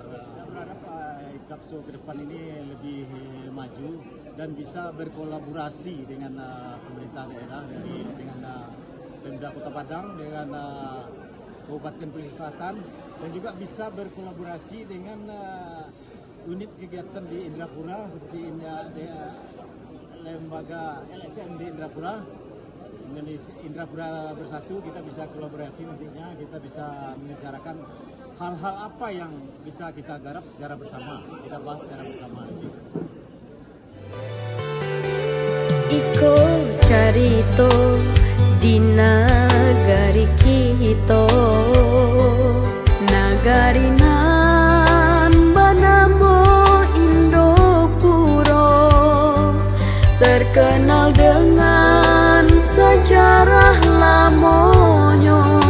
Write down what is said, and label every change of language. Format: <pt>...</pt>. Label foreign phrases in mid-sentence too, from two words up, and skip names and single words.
<id>Saya berharap IKAPSO ke depan ini lebih maju dan bisa berkolaborasi dengan pemerintah daerah, dengan Pemda Kota Padang, dengan Kabupaten Pelita Selatan, dan juga bisa berkolaborasi dengan unit kegiatan di Indrapura seperti lembaga LSM di Indrapura. Indrapura Bersatu, kita bisa kolaborasi nantinya, kita bisa membicarakan hal-hal apa yang bisa kita garap secara bersama, kita bahas secara bersama.</id> <min>Iko carito di nagari kita, nagari nan banamo Indopuro, terkenal dengan sejarah lamonyo,</min>